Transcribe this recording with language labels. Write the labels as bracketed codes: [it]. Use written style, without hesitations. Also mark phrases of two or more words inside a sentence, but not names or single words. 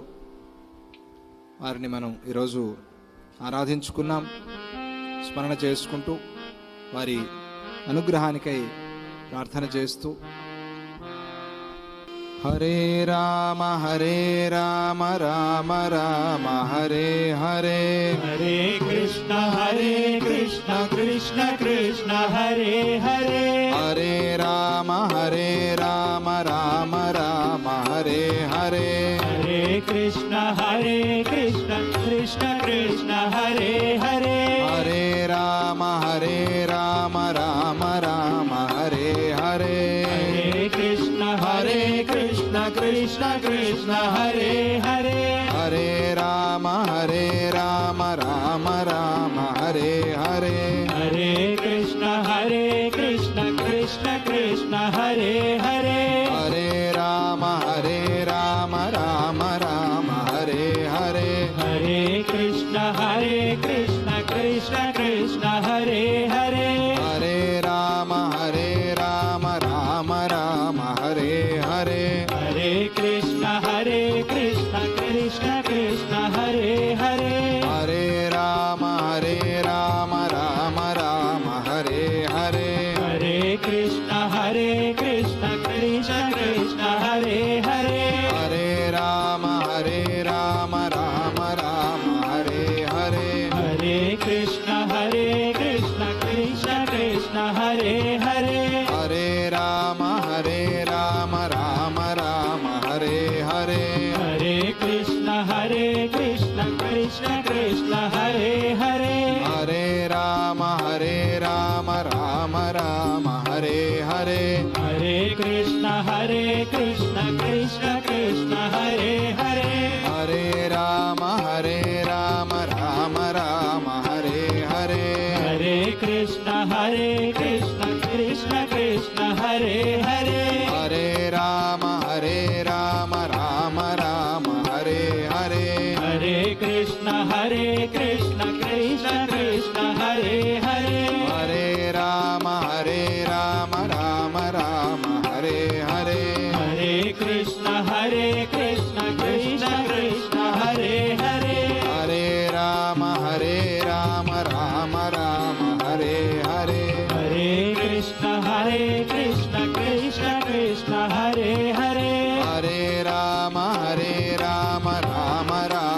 [te] వారిని మనం ఈరోజు ఆరాధించుకున్నాం, స్మరణ చేసుకుంటూ వారి అనుగ్రహానికై ప్రార్థన చేస్తూ [sa] హరే రామ రామ రామ హరే హరే हरे कृष्ण कृष्ण कृष्ण हरे हरे హరే రామ రామ రామ హరే హరే हरे कृष्ण कृष्ण कृष्ण हरे हरे హరే రామ రామ రామ హరే హరే हरे कृष्ण कृष्ण कृष्ण हरे हरे హరే రామ రామ రామ హరే హరే हरे कृष्ण कृष्ण कृष्ण हरे हरे హరే రామ రామ రామ హరే హరే हरे कृष्ण कृष्ण कृष्ण हरे हरे హరే రామ రామ రామ హరే హరే हरे कृष्ण कृष्ण कृष्ण हरे हरे హరే రామ రామ రామ హరే హరే हरे कृष्ण कृष्ण कृष्ण हरे हरे హరే రామ రామ రామ హరే హరే हरे कृष्ण कृष्ण कृष्ण हरे हरे హరే రామ రామ రామ హరే హరే हरे कृष्ण कृष्ण कृष्ण हरे हरे హరే రామ రామ రామ హరే హరే हरे कृष्ण कृष्ण कृष्ण हरे हरे హరే రామ రామ రామ హరే హరే हरे कृष्ण कृष्ण कृष्ण हरे हरे హరే రామ రామ రామ హరే హరే हरे कृष्ण कृष्ण कृष्ण हरे हरे హరే రామ రామ రామ హరే హరే हरे कृष्ण कृष्ण कृष्ण हरे हरे హరే రామ రామ రామ హరే హరే हरे कृष्ण कृष्ण हरे हरे హరే రామ రామ రామ